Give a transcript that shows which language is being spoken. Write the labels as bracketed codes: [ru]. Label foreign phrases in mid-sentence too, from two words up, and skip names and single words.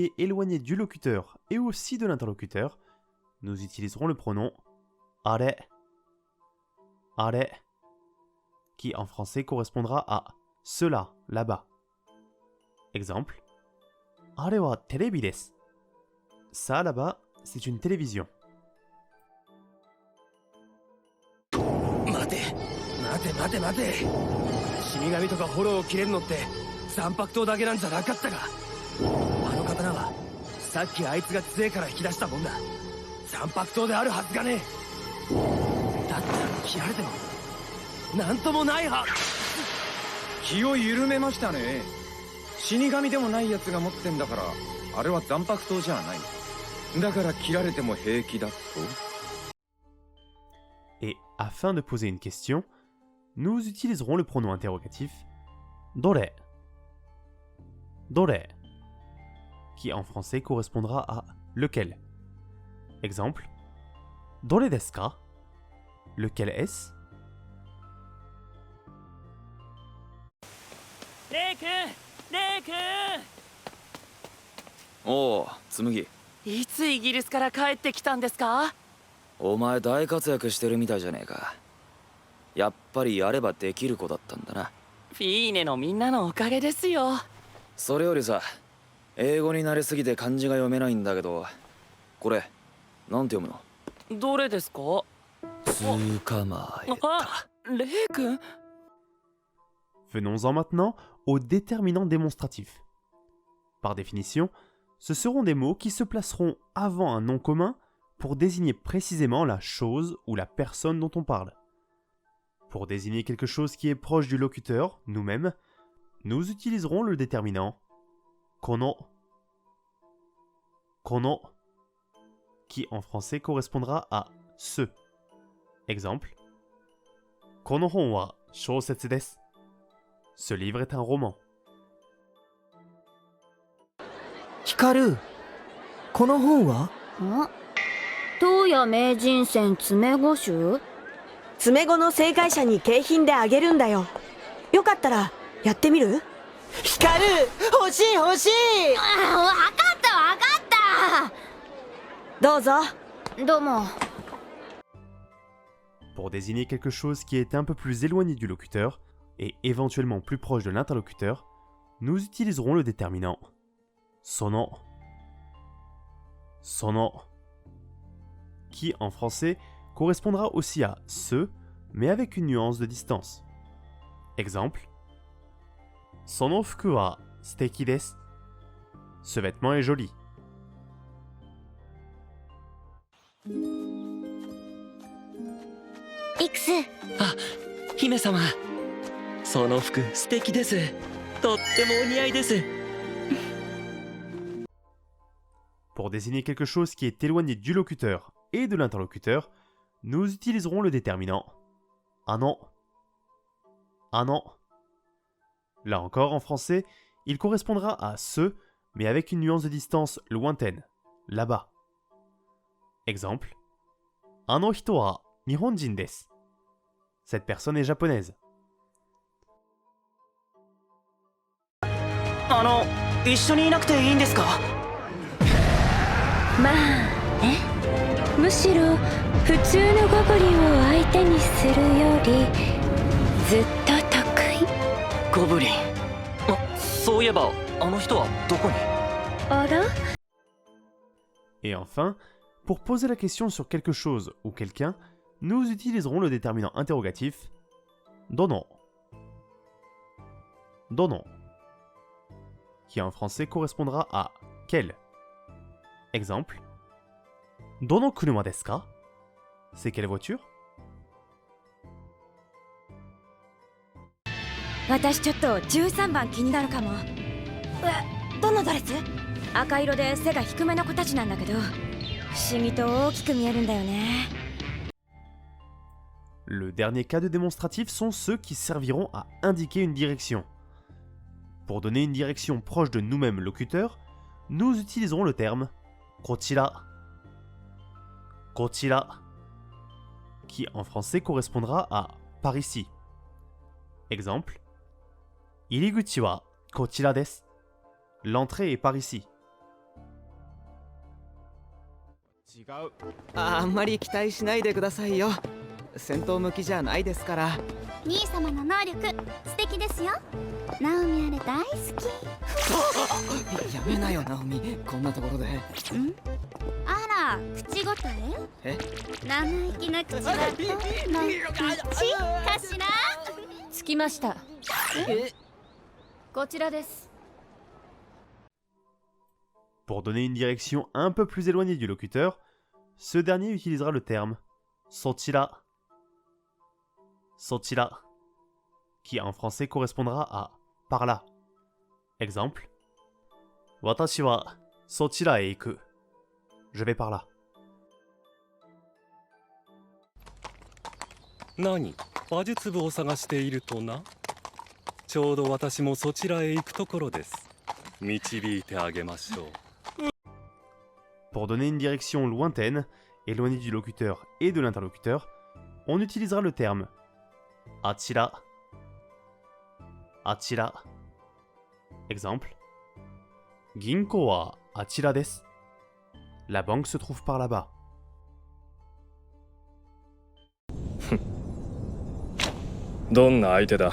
[fr] est éloigné du locuteur et aussi de l'interlocuteur, nous utiliserons le pronom [ja] あれ、あれ, [fr] qui en français correspondra à cela, là-bas. Exemple, [ja] あれはテレビです. [fr] Ça, là-bas, c'est une télévision. [ja] 待て死神とかフォローを切れるのって三白刀だけなんじゃなかったが、あの刀はさっきあいつが杖から引き出したもんだ。三白刀であるはずがねえ。だったら切られてもなんともないは。気を緩めましたね。死神でもないやつが持ってんだから、あれは残白刀じゃない。だから切られても平気だと。 [fr] Et afin de poser une question, nous utiliserons le pronom interrogatif [ja] どれ、どれ, [fr] qui en français correspondra à lequel. [ja] Exemple, どれですか? [fr] Lequel est-ce? [ja] Reikun! おう、紬。いつイギリスから帰ってきたんですか？お前大活躍してるみたいじゃねえか。やっぱりやればできる子だったんだな。フィーネのみんなのおかげですよ。それよりさ、英語に慣れすぎて漢字が読めないんだけど、これなんて読むの？どれですか？捕まえた。あ、レイ君。 [fr] Venons-en maintenant aux déterminants démonstratifs. Par définition, ce seront des mots qui se placeront avant un nom commun pour désigner précisément la chose ou la personne dont on parle. Pour désigner quelque chose qui est proche du locuteur, nous-mêmes, nous utiliserons le déterminant [ja] この、この, [fr] qui en français correspondra à ce. [ja] Exemple, この本は小説です. [fr] Ce livre est un roman. [ja] Hikaru, この本は？東野名人戦詰碁集？詰碁の正解者に景品であげるんだよ。よかったらやってみる？光欲しい欲しい。あ、わかったわかった。どうぞ。どうも。 [fr] Pour désigner quelque chose qui est un peu plus éloigné du locuteur et éventuellement plus proche de l'interlocuteur, nous utiliserons le déterminant [ja] その、その, [fr] qui en français correspondra aussi à ce, mais avec une nuance de distance. Exemple, [ja] その服は素敵です. [fr] Ce vêtement est joli. [ja] X。あ、姫様。その服素敵です。とってもお似合いです。 [fr] Pour désigner quelque chose qui est éloigné du locuteur et de l'interlocuteur, nous utiliserons le déterminant ano. Ano. Là encore, en français, il correspondra à ce, mais avec une nuance de distance lointaine, là-bas. Exemple, [ja] あの人は日本人です. [fr] Cette personne est japonaise. [ja] 一緒にいなくていいんですか？まあね、むしろ普通のゴブリンを相手にするよりずっと得意。ゴブリン。そういえばあの人はどこに？あら？ [fr] Et enfin, pour poser la question sur quelque chose ou quelqu'un, nous utiliserons le déterminant interrogatif dono. Dono, qui en français correspondra à quel. Exemple, [ja] どの車ですか? [fr] C'est quelle voiture? [ja] 私ちょっと13番気になるかも。どのドレス？赤色で背が低めの子たちなんだけど、不思議と大きく見えるんだよね。 [fr] Le dernier cas de démonstratif sont ceux qui serviront à indiquer une direction. Pour donner une direction proche de nous-mêmes locuteurs, nous utiliserons le terme kochira. Kochira, qui en français correspondra à par ici. Exemple, [ja] 入口はこちらです. [fr] L'entrée est par ici. [ja] あんまり期待しないでくださいよ。戦闘向きじゃないですから。兄様の能力素敵ですよ。ナオミあれ大好き。やめなよナオミ、こんなところで。あら、口答え？生意気な口はどんな口かしら？着きました。こちらです。 [fr] Pour donner une direction un peu plus éloignée du locuteur, ce dernier utilisera le terme sochira. Sochira, qui en français correspondra à par là. [ja] Exemple, 私はそちらへ行く. [fr] Je vais par là. [ja] 何、馬術部を探しているとな。ちょうど私もそちらへ行くところです。導いてあげましょう。 [fr] Pour donner une direction lointaine, éloignée du locuteur et de l'interlocuteur, on utilisera le terme achira. Achira. [ja] Exemple, 銀行はあちらです. [fr] La banque se trouve par là-bas. [ja] どんな相手だ。